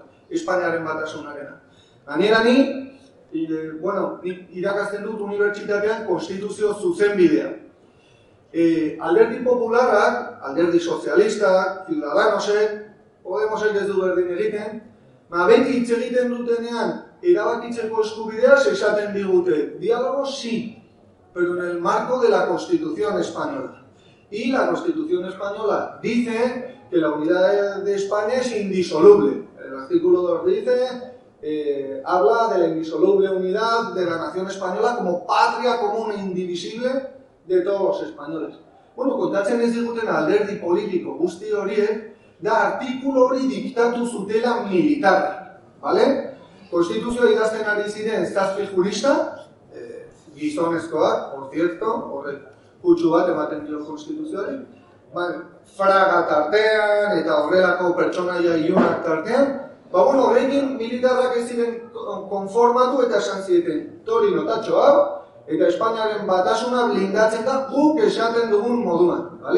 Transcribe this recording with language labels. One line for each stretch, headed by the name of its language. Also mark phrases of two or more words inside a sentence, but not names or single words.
Basque: Espainiaren batasunarena. Gainera ni irakazten dut unibertsitatean konstituzio zuzenbidea. Alderdi popularrak, alderdi sozialistak, Ciudadanosek, Podemosek ez du berdin egiten, beti hitz egiten dutenean erabakitzeko eskubidea esaten digute.
Spanish: Diálogo sí, pero en el marco de la Constitución española. Y la Constitución española dice que la unidad de España es indisoluble. El artículo 2 dice... habla de la indisoluble unidad de la nación española como patria común e indivisible de todos los españoles.
Basque: Bueno, kontatzen ez diguten alderdi politiko guzti horiek, da artikulu hori diktatu zutela militar, ¿vale? Konstituzioa idazten ari ziren 7 jurista, gizonezkoak,
Spanish: por cierto,
Basque: horrek kutsu bat ematen dio konstituzioari, Fraga tartean eta horrelako pertsonaia ilunak tartean, horrekin militarrak ez ziren konformatu eta esan zieten tori notatxo hau, eta Espainiaren batasuna blindatzen da guk esaten dugun moduan, bale?